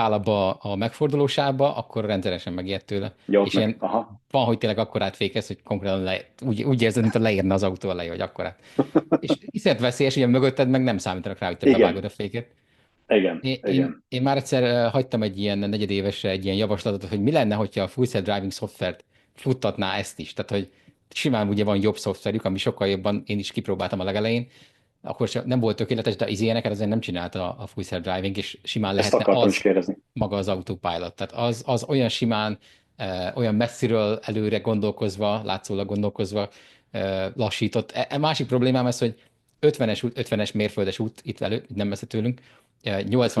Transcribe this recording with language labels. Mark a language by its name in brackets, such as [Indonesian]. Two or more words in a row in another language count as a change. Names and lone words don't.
[Hungarian] beáll abba a megfordulósába, akkor rendszeresen megijed tőle. Ja, ott És meg, ilyen aha. van, hogy tényleg akkorát fékez, hogy konkrétan úgy érzed, mint a leérne az autó elejé, hogy akkorát. És iszonyat veszélyes, ugye mögötted meg nem számítanak rá, hogy te bevágod Igen, a féket. igen, Én igen. már egyszer hagytam egy ilyen negyedévesre egy ilyen javaslatot, hogy mi lenne, hogyha a [English] full self-driving [Hungarian] szoftvert futtatná ezt is. Tehát, hogy simán ugye van jobb szoftverük, ami sokkal jobban, én is kipróbáltam a legelején, akkor sem, nem volt tökéletes, de az ilyeneket azért nem csinálta a [English] full self-driving, [Hungarian] és simán Ezt lehetne akartam is az kérdezni. maga az autopilot. Tehát az olyan simán, olyan messziről előre gondolkozva, látszólag gondolkozva lassított. Másik problémám ez, hogy 50-es mérföldes út itt nem messze tőlünk, 80